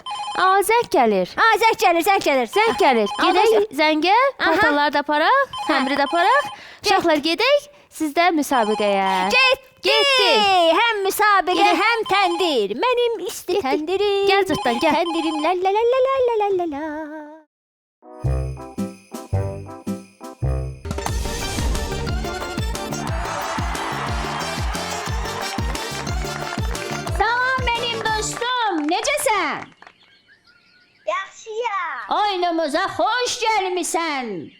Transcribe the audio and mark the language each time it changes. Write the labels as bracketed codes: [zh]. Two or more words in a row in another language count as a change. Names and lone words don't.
[az] Aa, zəng gəlir. Zəng gəlir. Zəng gəlir. Gedək zəngə, paltarları da aparaq, xəmiri də aparaq. Uşaqlar gedək, siz də müsabiqəyə. Getdi. Həm müsabiqə, həm təndir. Mənim isti təndirim. Gəl cırtdan, gəl. Təndirim la la la la la la la la. Salam mənim dostum, necəsən? Yaxşıyam. Oyunumuza xoş gəlmisən.